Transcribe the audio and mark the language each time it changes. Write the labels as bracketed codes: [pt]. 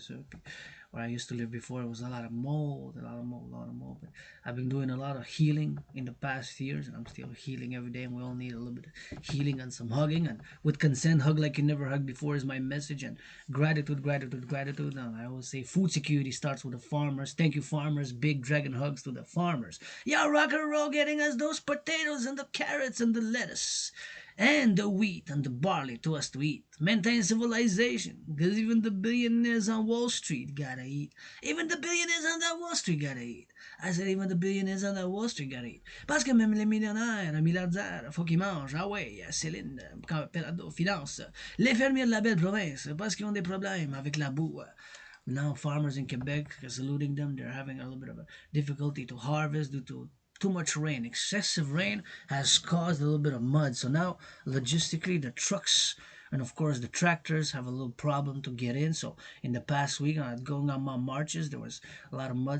[en] Puis, where I used to live before, it was a lot of mold, a lot of mold, a lot of mold. But I've been doing a lot of healing in the past years, and I'm still healing every day. And we all need a little bit of healing and some hugging. And with consent, hug like you never hugged before is my message. And gratitude. And I always say food security starts with the farmers. Thank you, farmers. Big dragon hugs to the farmers. Yeah, rock and roll getting us those potatoes and the carrots and the lettuce and the wheat and the barley to us to eat. Maintain civilization, because even the billionaires on Wall Street gotta eat. Even the billionaires on that Wall Street gotta eat. I said even the billionaires on that Wall Street gotta eat. [fr] Parce que même les millionnaires, les milliardaires, faut qu'ils mangent. Ah ouais, Céline, Pelado, finance. Les fermiers de la belle province, parce qu'ils ont des problèmes avec la boue. [en] Now farmers in Quebec, saluting them, they're having a little bit of a difficulty to harvest due to too much rain. Excessive rain has caused a little bit of mud. So now, logistically, the trucks and of course the tractors have a little problem to get in. So in the past week, going on my marches, there was a lot of mud.